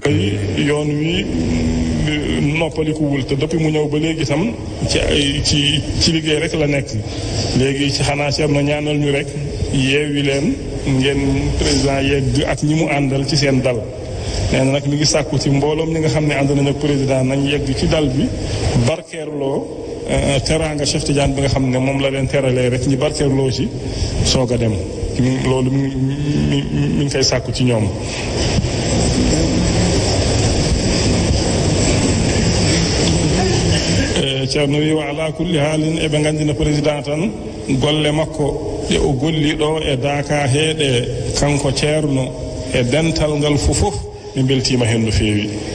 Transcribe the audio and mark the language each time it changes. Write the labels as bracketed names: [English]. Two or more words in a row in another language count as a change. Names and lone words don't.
[Wolof] yoon wi noppalikuwul te depuis mu ñëw ba léegi itam ci liggéey rek la nekk léegi ci xanaa ci am na ñaanal ñu rek yeewi leen ngeen président yegg ak ñi mu àndal ci seen dal nee na nag mi ngi sàkku ci mbooloom ñi nga xam ne ànd nañ ak président nañ yegg ci dal bi barkeerloo teraanga Cheikh Tidiane bi nga xam ne moom la leen teralee rek ñi barkeerloo ci soog a dem loolu mi ngi koy sàkku ci ñoom. ceerno wi [Arabic] وعلى كل حال [Fula] eɓe nganndina président tan golle makko ɗe o golli ɗo e Daka heeɗe kanko ceerno e dental ngal fof ɓe beltima hen no feewi